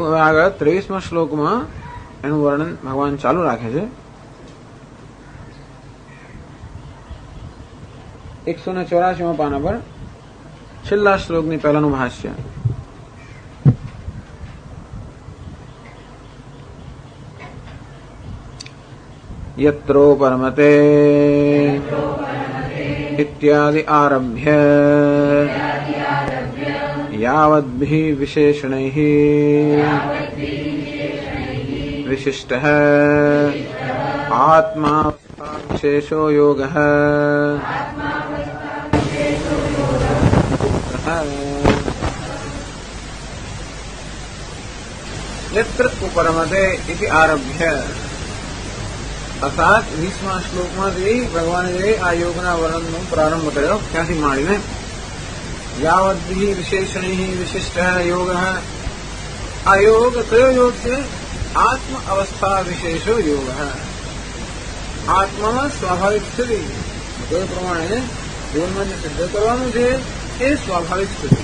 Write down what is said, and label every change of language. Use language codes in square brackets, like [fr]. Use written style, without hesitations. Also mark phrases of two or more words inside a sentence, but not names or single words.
[gu] હવે આગળ 23મા શ્લોકમાં એનું વર્ણન ભગવાન ચાલુ રાખે છે. 184માં પાના પર છેલ્લા શ્લોકની પહેલાનું ભાષ્ય. [sa] यत्रोपरमते इत्यादि आरभ्य यावद्भिः विशेषणैः विशिष्टः आत्मा विशेषो योगः यत्र उपरमते इति आरभ्य अर्थात [gu] 20મા શ્લોકમાંથી ભગવાને આ યોગના વર્ણનનો પ્રારંભ કર્યો. ત્યાંથી માંડીને [sa] यावद्भि विशेषणै विशिष्ट योग. [gu] આ યોગ કયો યોગ છે? [sa] आत्म अवस्था विशेषो योग. [gu] આત્મામાં સ્વાભાવિક સ્થિતિ એ પ્રમાણે જીવનમાં જે સિદ્ધ કરવાનું છે એ સ્વાભાવિક સ્થિતિ.